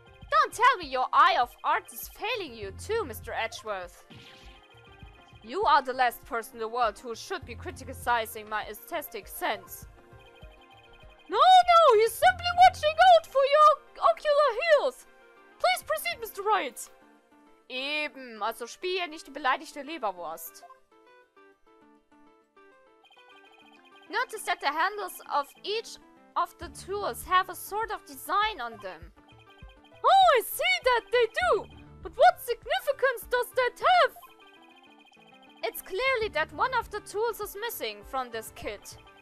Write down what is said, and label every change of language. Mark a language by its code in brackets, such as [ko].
[en] Don't tell me your eye of art is failing you too, Mr. Edgeworth. You are the last person in the world who should be criticizing my aesthetic sense. No, he's simply watching out for your ocular heels. Please proceed, Mr. Wright. [de] Eben, also spiel ja nicht die beleidigte Leberwurst. [en] Notice that the handles of each of the tools have a sort of design on them. Oh, I see that they do! But what significance does that have? It's clearly that one of the tools is missing from this kit.